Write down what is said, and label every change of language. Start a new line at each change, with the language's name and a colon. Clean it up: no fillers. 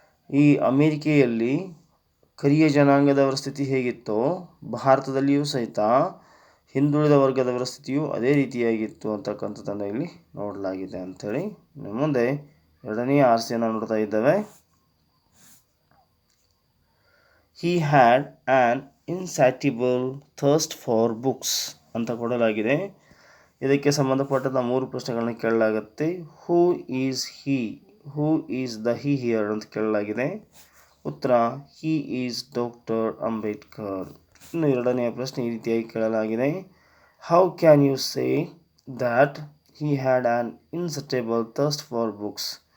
Kannada: ಈ ಅಮೇರಿಕೆಯಲ್ಲಿ ಕರಿಯ ಜನಾಂಗದವರ ಸ್ಥಿತಿ ಹೇಗಿತ್ತೋ ಭಾರತದಲ್ಲಿಯೂ ಸಹಿತ ಹಿಂದುಳಿದ ವರ್ಗದವರ ಸ್ಥಿತಿಯು ಅದೇ ರೀತಿಯಾಗಿತ್ತು ಅಂತಕ್ಕಂಥದ್ದನ್ನು ಇಲ್ಲಿ ನೋಡಲಾಗಿದೆ ಅಂಥೇಳಿ. ಮುಂದೆ ಎರಡನೆಯ ಆರ್ಸಿಯನ್ನು ನೋಡ್ತಾ ಇದ್ದೇವೆ.
English: He had an insatiable thirst for books ಅಂತ ಕೊಡಲಾಗಿದೆ.
Kannada: ಇದಕ್ಕೆ ಸಂಬಂಧಪಟ್ಟಂಥ 3 ಪ್ರಶ್ನೆಗಳನ್ನ ಕೇಳಲಾಗುತ್ತೆ.
English: who is he, who is the he here
Kannada: ಅಂತ ಕೇಳಲಾಗಿದೆ.
English: ಉತ್ತರ he is doctor Ambedkar.
Kannada: ಇನ್ನು ಎರಡನೆಯ ಪ್ರಶ್ನೆ ಈ ರೀತಿಯಾಗಿ ಕೇಳಲಾಗಿದೆ,
English: How can you say that he had an insatiable thirst for books.